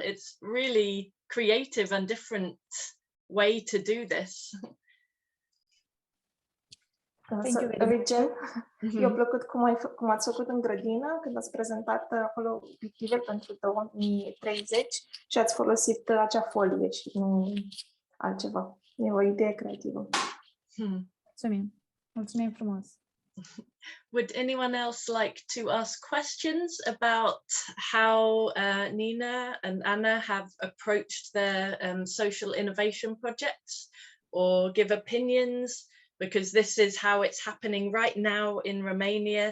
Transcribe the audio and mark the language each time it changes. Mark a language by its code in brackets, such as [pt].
[en] It's really creative and different way to do this. Thank you very much. [ro] Eu plăcut cum ați făcut în grădină, când ați prezentat acolo obiectivele pentru 2030 și ați folosit acea folie și nu altceva. E o idee creativă. Mulțumim. Mulțumim frumos. [en] Would anyone else like to ask questions about how Nina and Anna have approached their social innovation projects, or give opinions? Because this is how it's happening right now in Romania.